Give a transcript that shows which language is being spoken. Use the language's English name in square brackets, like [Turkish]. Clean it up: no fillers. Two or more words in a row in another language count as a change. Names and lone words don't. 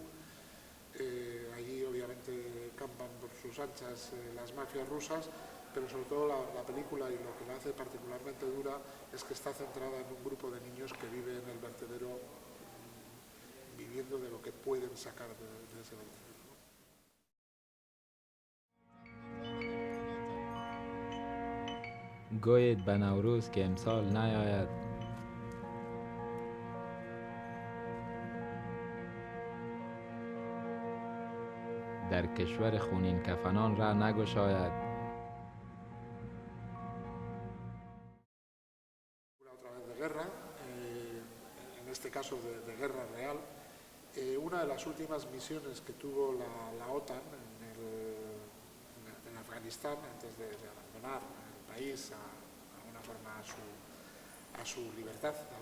[Spanish] Allí obviamente campan por sus anchas las mafias rusas, pero sobre todo la película, y lo que la hace particularmente dura, es que está centrada en un grupo de niños que vive en el vertedero, viviendo de lo que pueden sacar de ese vertedero. [Persian] گوید به نوروز که امسال نیاید در کشور خونین کفنان را نگشاید. [Spanish] Otra vez de guerra, en este caso de guerra real. Una de las últimas misiones que tuvo la OTAN en Afganistán, antes de abandonar el país de alguna forma a su libertad, ¿no?